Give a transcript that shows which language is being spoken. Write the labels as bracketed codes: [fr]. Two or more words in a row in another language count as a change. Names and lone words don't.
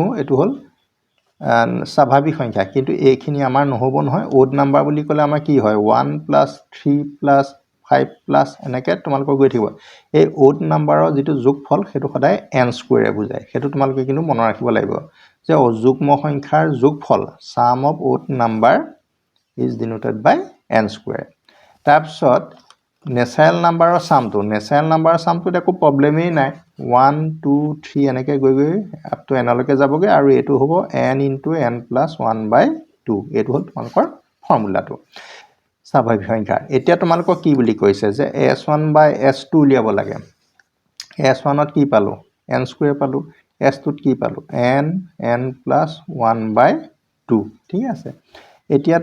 [as] এটো হল স্বাভাৱিক সংখ্যা কিন্তু এইখিনি আমাৰ নহব নহয় [en] odd number [as] বুলি ক'লে আমাৰ কি হয় 1 + 3 + 5 + এনেকে তোমালোকৰ গৈ থাকিব এই odd নাম্বাৰৰ যেটো যোগফল হেতু সদায় n স্কয়াৰে বুজায় হেতু তোমালোকে কিন্তু মনত ৰাখিব লাগিব যে অযুগ্ম সংখ্যাৰ যোগফল [en] sum of odd number is denoted by n square [as] তাৰপিছত [en] natural number [as] সামটো একো প্ৰবলেমই নাই 1 2 3 এনেকে গৈ [en] up to n [as] লৈকে যাবগে আৰু এটো হ'ব n * n + 1/2 এটো হ'ল তোমালোকৰ ফৰ্মুলাটো স্বাভাৱিক সংখ্যা এতিয়া তোমালোকক কি বুলি কৈছে যে [en] s1 by s2 [as] উলিয়াব লাগে s1 ত কি পালো [en] n square [as] পালো s2 ত কি পালো [en] n plus 1 by 2 [as] ঠিক আছে এতিয়া